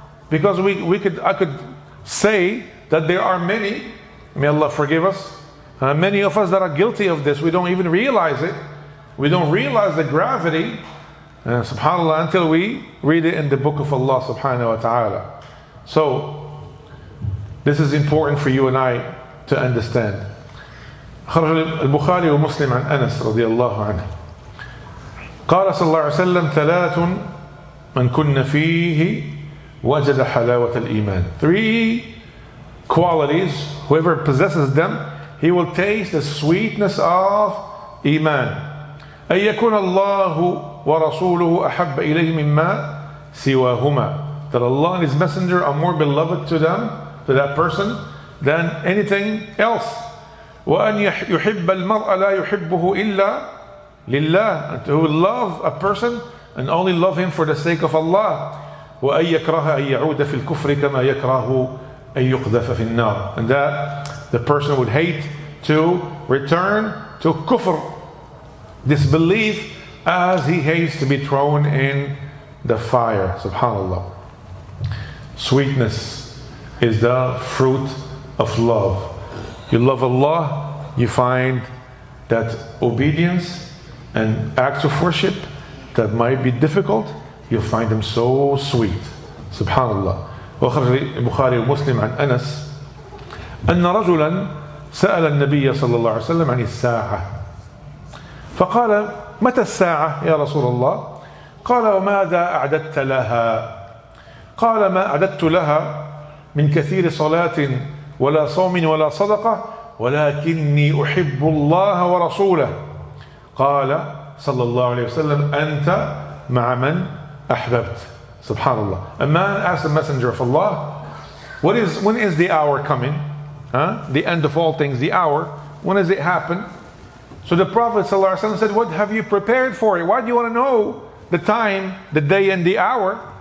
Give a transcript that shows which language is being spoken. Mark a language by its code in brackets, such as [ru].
[en] Because I could say that there are many, may Allah forgive us, many of us that are guilty of this. We don't even realize it. We don't realize the gravity, subhanAllah, until we read it in the book of Allah [ar] subhanahu wa ta'ala. [en] So, this is important for you and I to understand. [ar] خرج البخاري ومسلم عن أنس رضي الله عنه قال صلى الله عليه وسلم ثلاث من كن فيه وجد حلاوة الإيمان. [en] 3 qualities, whoever possesses them, he will taste the sweetness of Iman. [ar] أن يكون الله ورسوله أحب إليه مما سواهما. [en] That Allah and His Messenger are more beloved to them, to that person, than anything else. [ar] وأن يحب المرء لا يحبه إلا لله. [en] And to love a person and only love him for the sake of Allah. [ar] وأن يكره أن يعود في الكفر كما يكره أن يقذف في النار. [en] And that the person would hate to return to kufr, disbelief, as he hates to be thrown in the fire. Subhanallah. Sweetness is the fruit of love. You love Allah, you find that obedience and acts of worship that might be difficult, you'll find them so sweet. Subhanallah. [ar] وخرج البخاري ومسلم عن أنس أن رجلا سأل النبي صلى الله عليه وسلم عن الساعة فقال متى الساعة يا رسول الله؟ قال وماذا أعددت لها؟ قال ما أعددت لها من كثير صلاة ولا صوم ولا صدقة ولكني أحب الله ورسوله. قال صلى الله عليه وسلم أنت مع من أحببت. [en] Subhanallah. A man asked the Messenger of Allah, when is the hour coming? The end of all things, the hour. When does it happen? So the Prophet ﷺ said, what have you prepared for it? Why do you want to know the time, the day and the hour?